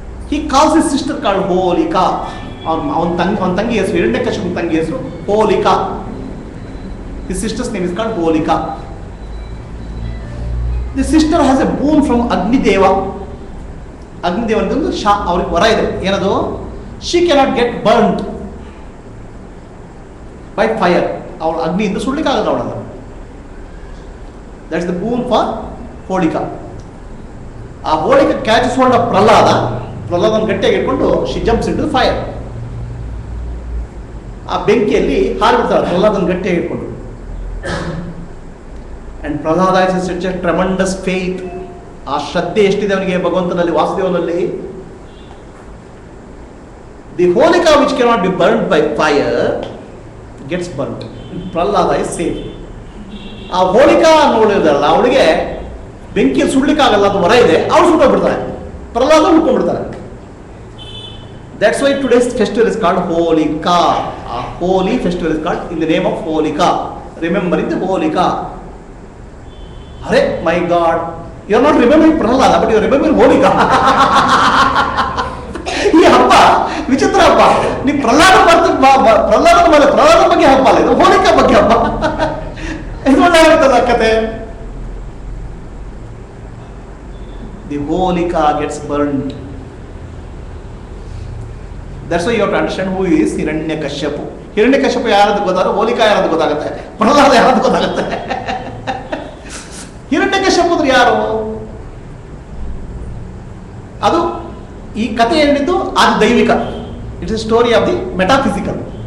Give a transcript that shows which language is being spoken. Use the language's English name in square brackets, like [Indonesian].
[English] He calls his sister called Holika. [Kannada] ಅವನ ತಂಗಿ ಹೆಸರು, ಹಿರಣ್ಯಕಶ್ಯಪನ ತಂಗಿ ಹೆಸರು Holika. [English] His sister's name is called Holika. The sister has a boon from Agnideva. [Kannada] Agnideva ಅಂತಂದು ಅವ್ರಿಗೆ ವರ ಇದೆ. ಏನದು? [English] She cannot get burnt by fire. [Kannada] ಅವಳು ಅಗ್ನಿಯಿಂದ ಸುಡ್ಲಿಕ್ಕೆ ಆಗಲ್ಲ ಅವಳನ್ನು. [English] That's the boon for Holika. ಆ Holika catches hold of ಪ್ರಹ್ಲಾದನ [Kannada] ಗಟ್ಟಿಯಾಗಿ ಇಟ್ಕೊಂಡು [English] She jumps into fire. [Kannada] ಆ ಬೆಂಕಿಯಲ್ಲಿ ಹಾರಿಬಿಡ್ತಾಳೆ ಪ್ರಹ್ಲಾದನ ಗಟ್ಟಿಯಾಗಿ ಇಟ್ಕೊಂಡು. [English] And Prahlada is such a tremendous faith. [Kannada] ಆ ಶ್ರದ್ಧೆ ಎಷ್ಟಿದೆ ಅವನಿಗೆ ಭಗವಂತನಲ್ಲಿ, ವಾಸುದೇವನಲ್ಲಿ. [English] The Holika which cannot be burned by fire gets burned. Prahlada is safe. [Kannada] ಆ ಹೋಲಿಕಾ ನೋಡಿದ್ರಲ್ಲ, ಅವಳಿಗೆ ಬೆಂಕಿಯಲ್ಲಿ ಸುಡ್ಲಿಕ್ಕಾಗಲ್ಲ, ಅದು ವರ ಇದೆ, ಅವಳು ಸುಟ್ಟೋಗ್ಬಿಡ್ತಾಳೆ, Pralhad ಉಳ್ಕೊಂಡ್ಬಿಡ್ತಾಳೆ. [English] That's why today's festival is called Holika. A holy festival is called in the name of Holika. Remembering the Holika. Hare, my God, you are not remembering Prahlada, but you are remembering Holika. [Kannada] ಈ ಹಬ್ಬ ವಿಚಿತ್ರ ಹಬ್ಬ. ನೀವು ಪ್ರಹ್ಲಾದ ಬಗ್ಗೆ ಹಬ್ಬ ಅಲ್ಲ ಇದು, ಹೋಲಿಕಾ ಬಗ್ಗೆ ಹಬ್ಬ. ಇದು ಒಳ್ಳೆ ಇರ್ತದ ಕತೆ. [English] The Holika gets burned. That's why you have to understand who is Hiranyakashipu. [Kannada] Hiranyakashipu ಯಾರದು ಗೊತ್ತಾದ್ರೆ ಹೋಲಿಕಾ ಯಾರದು ಗೊತ್ತಾಗುತ್ತೆ, ಪ್ರಹ್ಲಾದ ಯಾರದು ಗೊತ್ತಾಗುತ್ತೆ. ಹಿರಣ್ಯಕಶ್ಯಪ ಅಂದ್ರೆ ಯಾರು? ಅದು ಈ ಕಥೆ ಏನಿದ್ದು ಅದು ದೈವಿಕ. [English] It's a story of the metaphysical.